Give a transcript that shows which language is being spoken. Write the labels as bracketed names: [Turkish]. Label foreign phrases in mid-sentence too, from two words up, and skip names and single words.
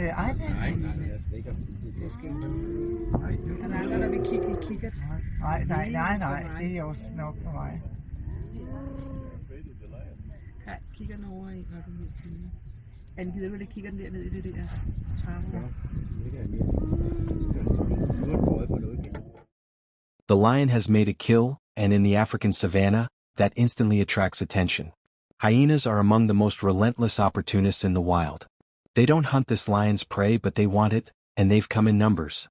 [Danish] Nej, jeg har slet ikke haft tid til det. Det skal ikke. Der er andre, der vil kigge i kikkert. Nej, det er også nok for mig. Kaj, kigger den over i, når du vil filme. Anne, gider du lige kigger den der ned i det der trappe? [English] The lion has made a kill, and in the African savanna, that instantly attracts attention. Hyenas are among the most relentless opportunists in the wild. They don't hunt this lion's prey, but they want it, and they've come in numbers.